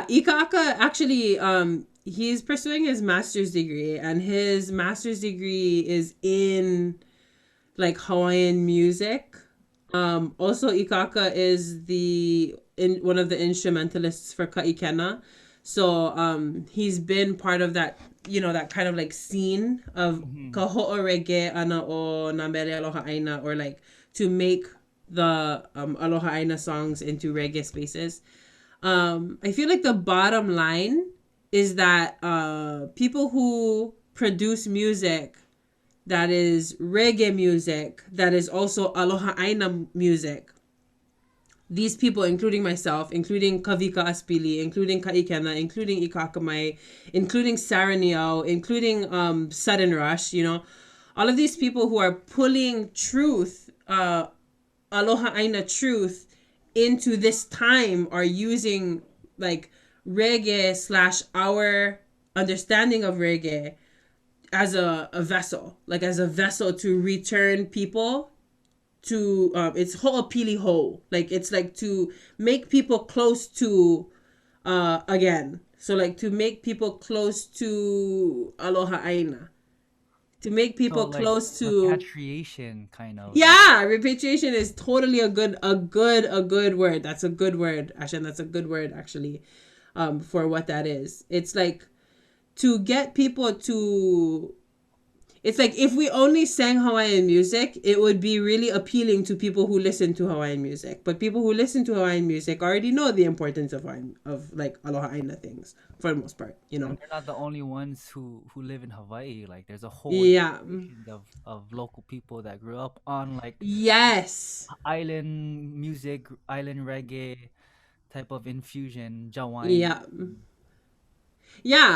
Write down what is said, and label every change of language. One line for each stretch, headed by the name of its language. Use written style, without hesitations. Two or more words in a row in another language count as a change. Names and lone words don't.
English: Yeah, Ikaka actually, he's pursuing his master's degree, and his master's degree is in like Hawaiian music. Also, Ikaka is one of the instrumentalists for Kaikena. So he's been part of that, that kind of like scene of Mm-hmm.
Hawaiian: kaho'o reggae ana o na mele aloha aina,
English: or like to make the
Hawaiian: aloha aina
English: songs into reggae spaces. I feel like the bottom line is that people who produce music that is reggae music, that is also
Hawaiian: aloha aina
English: music, these people, including myself, including Kavika Aspili, including Kaikena, including Ikakamai, including Saraniao, including Sudden Rush, all of these people who are pulling truth,
Hawaiian: aloha aina
English: truth, into this time, are using like reggae slash our understanding of reggae as a vessel, like as a vessel to return people to it's
Hawaiian: ho'opili ho,
English: like it's like to make people close to again, so like to make people close to
Hawaiian: aloha aina,
English: to make So people like close to. repatriation, kind of. Yeah, repatriation is totally a good word. That's a good word, Ashen. That's a good word actually, for what that is. It's like to get people to. It's like if we only sang Hawaiian music, it would be really appealing to people who listen to Hawaiian music. But people who listen to Hawaiian music already know the importance of like
Hawaiian: aloha aina
English: things for the most part. And they're not the only ones who live in Hawaii. Like there's a whole Yeah. generation of local people that grew up on like Yes. island music, island reggae type of infusion, Jawaiian. Yeah. Yeah.